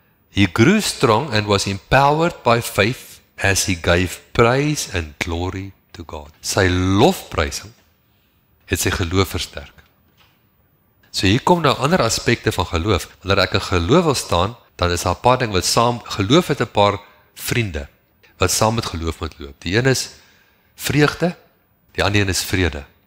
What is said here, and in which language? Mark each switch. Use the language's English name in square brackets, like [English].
[English] He grew strong and was empowered by faith as he gave praise and glory to God. [Afrikaans] Sy lofprysing het sy geloof versterk. So hier kom nou ander aspekte van geloof. Wanneer ek in geloof wil staan, dan is daar 'n paar dinge wat saam, geloof het 'n paar vriende, wat saam met geloof moet loop. Die een is vreugde, die ander een is vrede.